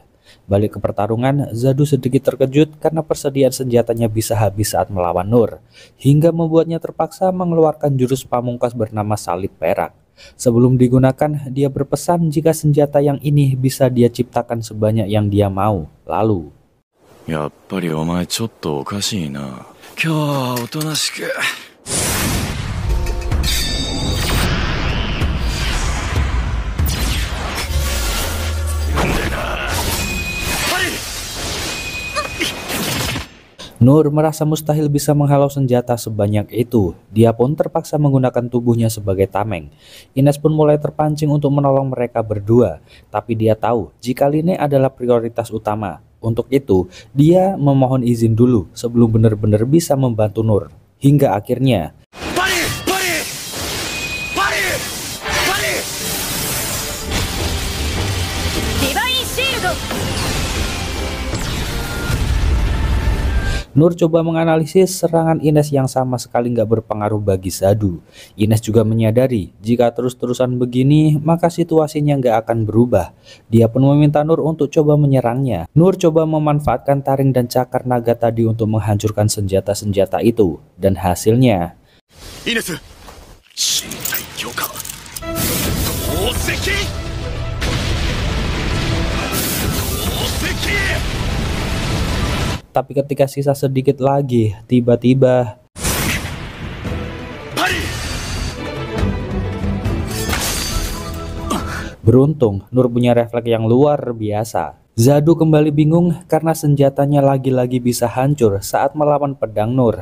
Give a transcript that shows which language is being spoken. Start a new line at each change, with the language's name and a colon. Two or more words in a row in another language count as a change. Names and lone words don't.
Indonesian: Balik ke pertarungan, Zadu sedikit terkejut karena persediaan senjatanya bisa habis saat melawan Nur, hingga membuatnya terpaksa mengeluarkan jurus pamungkas bernama salib perak. Sebelum digunakan, dia berpesan jika senjata yang ini bisa dia ciptakan sebanyak yang dia mau. Lalu,
Japanese: やっぱりお前ちょっとおかしいな。今日はおとなしく。
Indonesian: Nur merasa mustahil bisa menghalau senjata sebanyak itu. Dia pun terpaksa menggunakan tubuhnya sebagai tameng. Ines pun mulai terpancing untuk menolong mereka berdua. Tapi dia tahu jika Line adalah prioritas utama. Untuk itu, dia memohon izin dulu sebelum benar-benar bisa membantu Nur. Hingga akhirnya,
Japanese: バリバリバリバリディバインシールド
Indonesian: Nur coba menganalisis serangan Ines yang sama sekali nggak berpengaruh bagi Zadu. Ines juga menyadari jika terus-terusan begini maka situasinya nggak akan berubah. Dia pun meminta Nur untuk coba menyerangnya. Nur coba memanfaatkan taring dan cakar naga tadi untuk menghancurkan senjata-senjata itu. Dan hasilnya,
Japanese: イネス深海魚か投石投石
Indonesian: tapi ketika sisa sedikit lagi, tiba-tiba
Japanese: パリ
Indonesian: beruntung Nur punya refleks yang luar biasa. Zadu kembali bingung karena senjatanya lagi-lagi bisa hancur saat melawan pedang Nur.